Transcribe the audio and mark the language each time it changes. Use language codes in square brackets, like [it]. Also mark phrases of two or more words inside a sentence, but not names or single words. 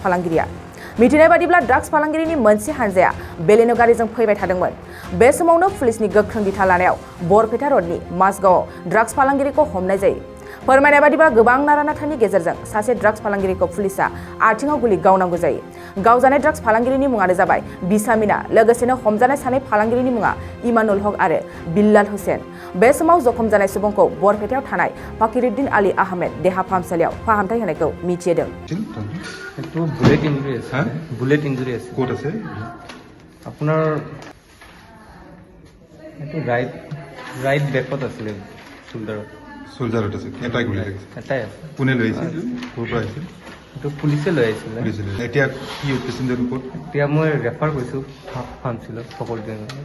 [brx] फालांगिरिया मिथिनाय बादिब्ला ड्राग्स फालांगिरिनि मोनसे हानजाया बेलेनो गारिजों फैबाय थादोंमोन बे समावनो पुलिसनि गोख्रों दिथा लानायाव बरपेटा रडनि माजगावआव ड्राग्स फालांगिरिखौ हमनाय जायो फोरमायनाय बादिब्ला गोबां नारानाथानि गेजेरजों सासे ड्राग्स फालांगिरिखौ पुलिसा आथिङाव गुलि गावनांगौ जायो गावजानाय ड्राग्स फालांगिरिनि मुङानो जाबाय बिसामिना लोगोसेनो हमजानाय सानै फालांगिरिनि मुङा इमानुल हक आरो बिल्लाल हुसेन बे समाव जखम जानाय सुबुंखौ बरपेटायाव थानाय फाकिरुद्दिन आली आहमेद देहा फाहामसालियाव फाहामथाय होनायखौ मिथिदों [bn] একটু [en] bullet injury [bn] আছে [en] bullet injury [bn] আছে [as] ক'ত আছে আপোনাৰ এইটো [en] right back [as] আছিলে শোল্ডাৰত চোল্জাৰত আছে এটাই গুলি লাগিছে এটাই আছে কোনে লৈ আহিছিল ক'ৰ পৰা আহিছিল এইটো পুলিচে লৈ আহিছিলে পুলিচে লৈ এতিয়া কি পেচেঞ্জাৰ ক'ত এতিয়া মই ৰেফাৰ কৰিছোঁ ফাৰ্মাচীলৈ ফকৰুদ্দিন